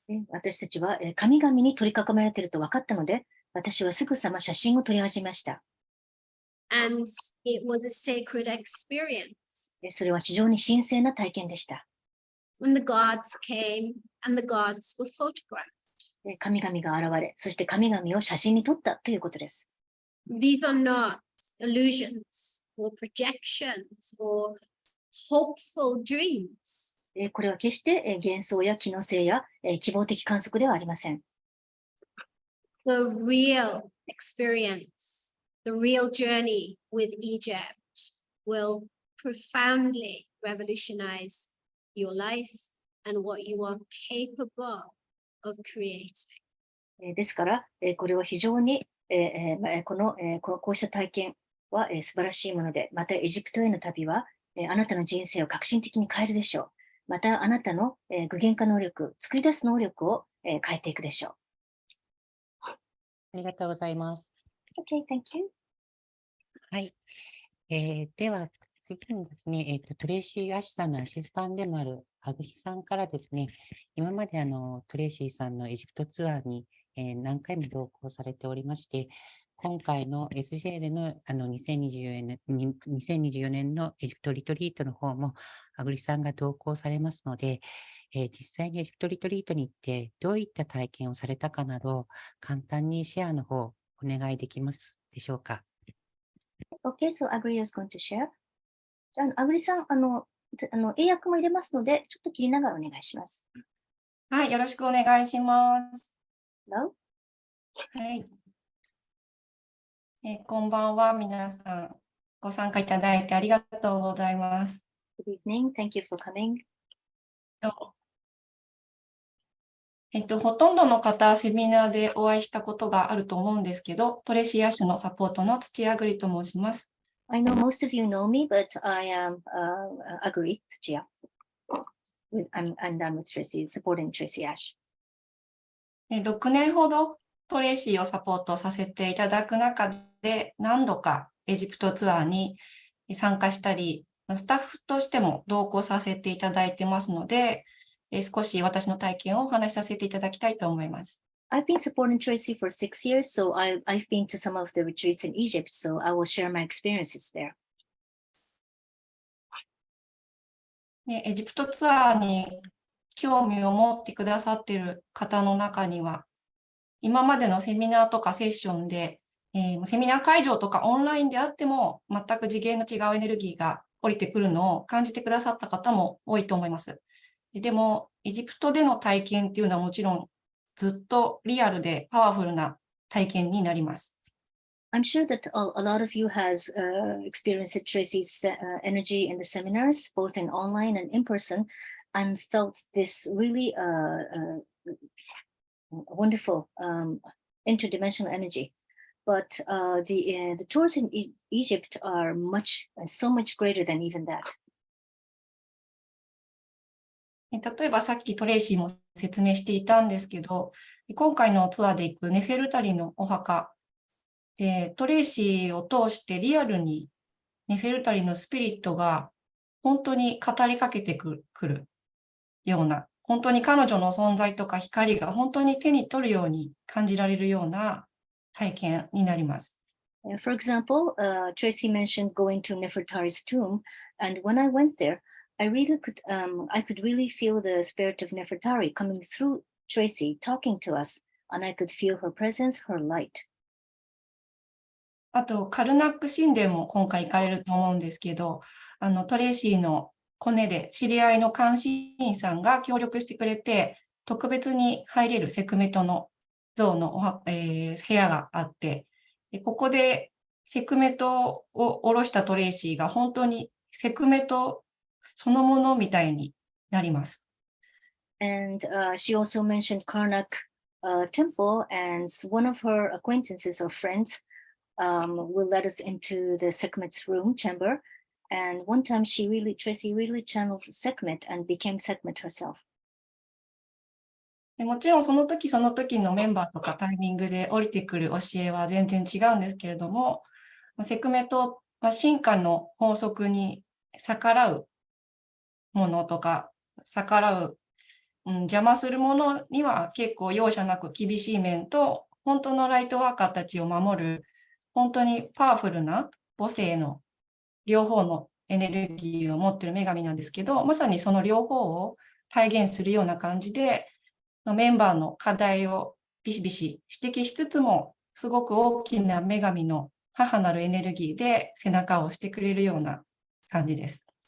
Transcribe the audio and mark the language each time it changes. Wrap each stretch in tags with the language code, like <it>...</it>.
<ja>私たちは神々に取り囲まれていると分かったので、私はすぐさま写真を撮り始めました。</ja> <en>And it was a sacred experience.</en> <ja>それは非常に神聖な体験でした。</ja> <en>When the gods came and the gods were photographed.</en> <ja>神々が現れ、そして神々を写真に撮ったということです。</ja> <en>These are not illusions or projections or hopeful dreams.</en> <ja>これは決して幻想や機能性や希望的観測ではありません。</ja> <en>The real experience, the real journey with Egypt will profoundly revolutionize your life and what you are capable of creating.</en> <ja>ですから、これは非常に、こうした体験は、素晴らしいもので、またエジプトへの旅は、あなたの人生を革新的に変えるでしょう。またあなたの、具現化能力、作り出す能力を、変えていくでしょありがとうございます。</ja> <en>う。Okay, thank you.</en> <ja>はい。では、次にですね、トレイシー・アッシュさんのアシスタントでもあるアグリさんからですね、今までトレイシーさんのエジプトツアーに、何回も同行されておりまして、今回の SJ での2024年のエジプトリトリートの方も、アグリさんが同行されますので、実際にエジプトリトリートに行って、どういった体験をされたかなど、簡単にシェアの方、お願いできますでしょうか。</ja> <en>Okay, so Agri is going to share.</en> <ja>じゃあ、アグリさん、英訳も入れますので、ちょっと切りながらお願いします。はい、よろしくお願いします。</ja> <en>Hello?</en> <ja>はい。こんばんは、皆さん。ご参加いただいてありがとうございます。</ja> <en>Good evening. Thank you for coming.</en> <ja>ほとんどの方、セミナーでお会いしたことがあると思うんですけど、トレシー・アッシュのサポートの土屋ぐりと申します。</ja> <en>I know most of you know me, but I am Agri Tsuchiya. And I'm with Tracy, supporting Tracy Ash.</en> <ja>6年ほどトレーシーをサポートさせていただく中で、何度かエジプトツアーに参加したり、スタッフとしても同行させていただいてますので、少し私の体験をお話しさせていただきたいと思います。</ja> <en>I've been supporting Tracy for 6 years, so I've been to some of the retreats in Egypt, so I will share my experiences there.</en> <ja>エジプトツアーに興味を持ってくださっている方の中には、今までのセミナーとかセッションで、セミナー会場とかオンラインであっても、全く次元の違うエネルギーが降りてくるのを感じてくださった方も多いと思います。でも、エジプトでの体験っていうのはもちろん、ずっとリアルでパワフルな体験になります。</ja> <en>I'm sure that a lot of you has experienced Tracy's energy in the seminars, both in online and in person, and felt this really wonderful interdimensional energy. But the tours in Egypt are so much greater than even that.</en> <ja>例えばさっきトレイシーも説明していたんですけど、今回のツアーで行くネフェルタリのお墓で、トレイシーを通してリアルにネフェルタリのスピリットが本当に語りかけてくるような、本当に彼女の存在とか光が本当に手に取るように感じられるような体験になります。</ja> <en>For example, Tracy mentioned going to Nefertari's tomb, and when I went there, I could really feel the spirit of Nefertari coming through Tracy, talking to us, and I could feel her presence, her light.</en> <ja>あと、カルナック神殿も今回行かれると思うんですけど、トレイシーのコネで知り合いの監視員さんが協力してくれて、特別に入れるセクメトの像の、部屋があって、ここでセクメトを下ろしたトレイシーが本当にセクメトそのものみたいになります。</ja> <en>And she also mentioned Karnak temple, and one of her acquaintances or friends will let us into the Sekhmet's room chamber. And one time Tracy really channeled Sekhmet and became Sekhmet herself.</en> <ja>もちろんその時その時のメンバーとかタイミングで降りてくる教えは全然違うんですけれども、セクメトは進化の法則に逆らうものとか、逆らう、邪魔するものには結構容赦なく厳しい面と、本当のライトワーカーたちを守る、本当にパワフルな母性の両方のエネルギーを持っている女神なんですけど、まさにその両方を体現するような感じで、メンバーの課題をビシビシ指摘しつつも、すごく大きな女神の母なるエネルギーで背中を押してくれるような感じです。</ja>